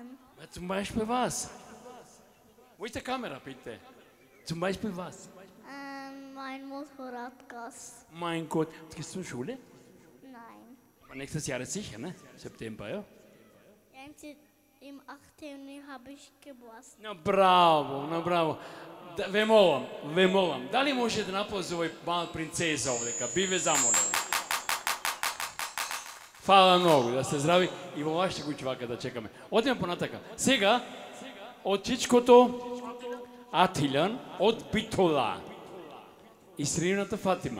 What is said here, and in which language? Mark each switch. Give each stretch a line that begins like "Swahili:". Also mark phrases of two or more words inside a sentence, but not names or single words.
German: Ja, zum Beispiel was? Wo ist die Kamera, bitte? Zum Beispiel was? Mein Motorradgas. Mein Gott, gehst du zur Schule? Nein. Aber nächstes Jahr ist sicher, ne? September, ja? Im 18. habe ich Geburtstag.
Macedonian: No bravo, no bravo. Ве молам, дали може да наползи овој мал принцеза овдека? Би ве замолил. Фала многу, да сте здрави и во вашите куќи вака да чекаме. Одиме понатака. Сега, од чичкото Атилјан, од Битола и срината Фатима.